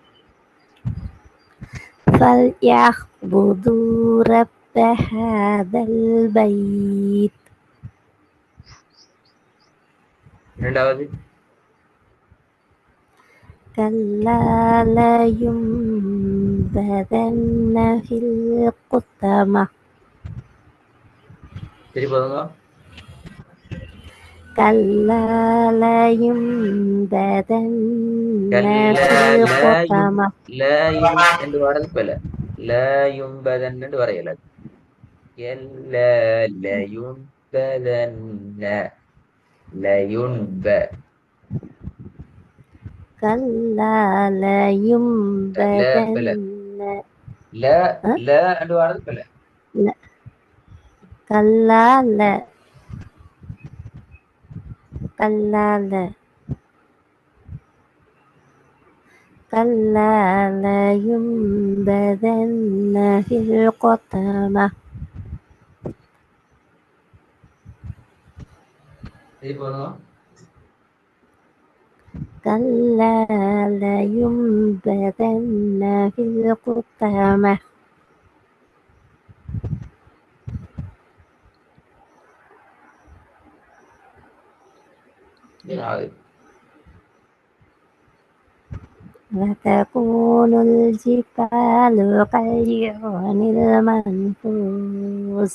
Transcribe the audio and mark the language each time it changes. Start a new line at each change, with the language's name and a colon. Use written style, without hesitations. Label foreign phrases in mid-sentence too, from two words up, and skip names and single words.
Arabic: فليعبدوا رب هذا البيت.
Tamil: இரண்டாவது
Arabic: كلا لينبذن في الحطمة.
Tamil: சரி போதுங்க.
Arabic: كلا لينبذن في الحطمة.
Tamil: என்று வரது போல லயும்பதன் என்று வரையல. லயும்பதன்ன லயுன்ப
Arabic: كلا لينبذن.
Tamil: ல ல என்று வரது போல.
Arabic: كلا لا. كلا لا. كلا لينبذن في الحطمة.
Tamil: சரி போதுங்க.
Arabic: كلا لينبذن في الحطمة. وتكون الجبال كالعهن المنفوش.